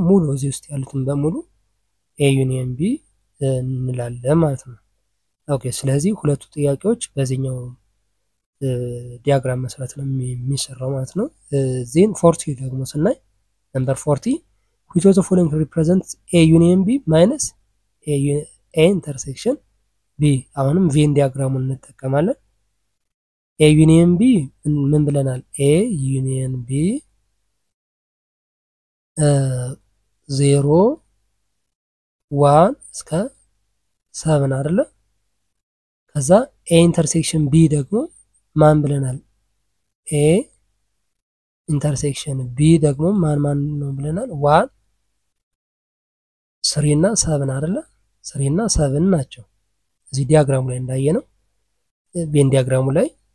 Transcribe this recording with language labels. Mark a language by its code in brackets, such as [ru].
[am] ሙሉ እዚህ ውስጥ ያሉትን በሙሉ ኤ ዩኒየን ቢ እንላለን ማለት ነው። ኦኬ ስለዚህ ሁለቱ ጥያቄዎች በዚህኛው ዲያግራም መሰረት ነው የሚሰራው ማለት ነው። ዜን 40 ደግሞ ስናይ ነምበር 40 [en] which of the following represents A union B minus A intersection B? [am] አሁንም ቬን ዲያግራሙን እንጠቀማለን። A union B ምን ብለናል? A union B 0 1 እስከ 7 አይደለ? ከዛ A intersection B ደግሞ ማን ብለናል? A intersection B ደግሞ ማን ነው ብለናል? 1 3 እና 7 አይደለ? 3 እና 7 ናቸው። እዚህ ዲያግራሙ ላይ እንዳየነው ቬን ዲያግራሙ ላይ